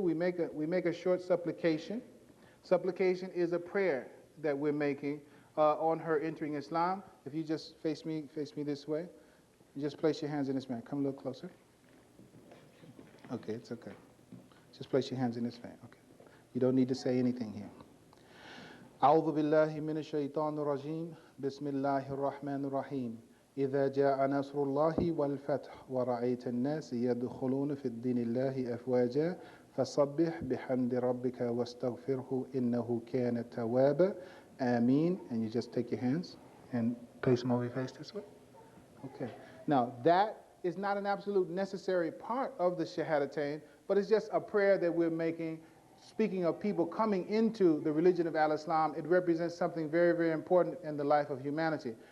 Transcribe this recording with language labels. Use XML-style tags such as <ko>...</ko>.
<en>We make a short supplication. Supplication is a prayer that we're making on her entering Islam. If you just face me this way, you just place your hands in this man. Come a little closer. Okay, it's okay. Just place your hands in this vein. Okay, you don't need to say anything here.</en> <ar>أعوذ بالله من الشيطان الرجيم بسم الله الرحمن الرحيم إذا جاء نصر الله والفتح ورأيت الناس يدخلون في الدين الله أفواجا فسبح بحمد ربك واستغفره إنه كان توابا آمين.</ar> <en>And you just take your hands and place them over your face this way. Okay. Now that is not an absolute necessary part of the Shahadatain, but it's just a prayer that we're making. Speaking of people coming into the religion of Al-Islam, it represents something very, very important in the life of humanity.</en>